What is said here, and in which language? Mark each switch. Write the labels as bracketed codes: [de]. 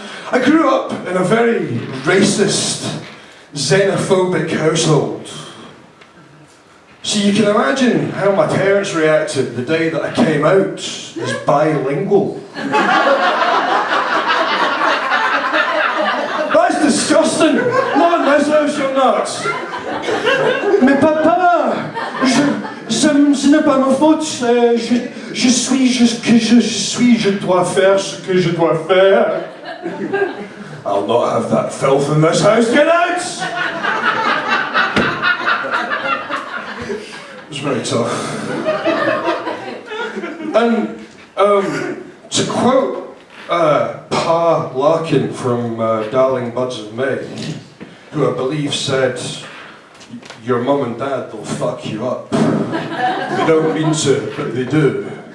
[en] I grew up in a very racist, xenophobic household. So you can imagine how my parents reacted the day that I came out as bilingual. That's disgusting! Not in this house, you're nuts! [fr] Mais papa, ce n'est pas ma faute, je suis ce que je suis, je dois faire ce que je dois faire. [en] I'll not have that filth in this house, get out! It was very tough. And to quote Pa Larkin from Darling Buds of May, who I believe said, your mum and dad will fuck you up. They don't mean to, but they do.